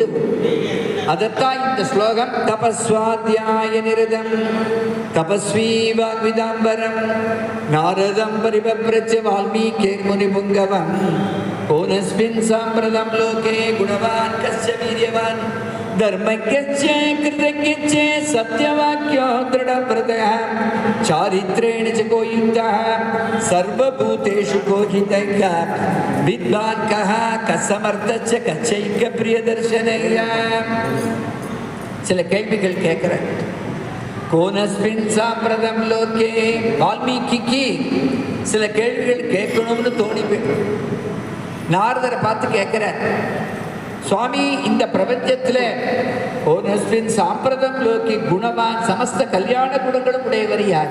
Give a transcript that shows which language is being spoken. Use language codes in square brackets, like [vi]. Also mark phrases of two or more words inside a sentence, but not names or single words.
[ta] அதத்தான் இந்த ஸ்லோகம், [sa] तपःस्वाध्याय निरतं तपस्वी वाग्विदांवरं नारदम् परिपप्रच्छ वाल्मीकिः मुनिपुङ्गवम् कोन्वस्मिन् साम्प्रतं लोके गुणवान् कश्च वीर्यवान् धर्मज्ञस्य कृतज्ञस्य सत्यवाक्यो दृढव्रतः चारित्रेण च को युक्तः सर्वभूतेषु को हितैषः विद्वान् कः समर्थश्च कच्चैकप्रियदर्शनः [ta] சில கேள்விகள் கேட்கிறேன். [sa] कोन्वस्मिन् साम्प्रतं लोके. [ta] வால்மீகிக்கு சில கேள்விகள் கேட்கணும்னு தோணி போய் நாரதரை பார்த்து கேட்கிறார், சுவாமி இந்த பிரபஞ்சத்தில் [sa] कोन्वस्मिन् साम्प्रतं लोके [ta] குணவான் சமஸ்த கல்யாண குணங்களும் உடையவர் யார்?